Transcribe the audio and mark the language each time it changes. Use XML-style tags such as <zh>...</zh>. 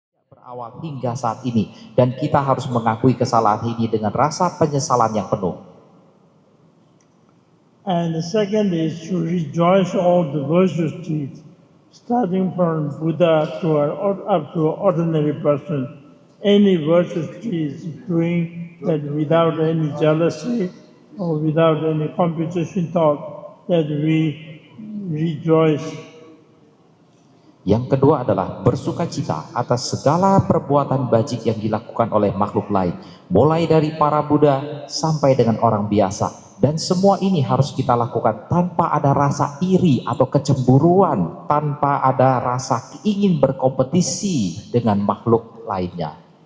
<id>Berawal hingga saat ini, dan kita harus mengakui kesalahan ini dengan rasa penyesalan yang penuh.</id> <en>And the second is to rejoice all the virtuous deeds, starting from Buddha to up to an ordinary person. Any virtuous deeds doing that without any jealousy or without any competition thought, that we rejoice.</en> <id>Yang kedua adalah bersukacita atas segala perbuatan bajik yang dilakukan oleh makhluk lain, mulai dari para Buddha sampai dengan orang biasa. Dan semua ini harus kita lakukan tanpa ada rasa iri atau kecemburuan, tanpa ada rasa ingin berkompetisi dengan makhluk lainnya.</id>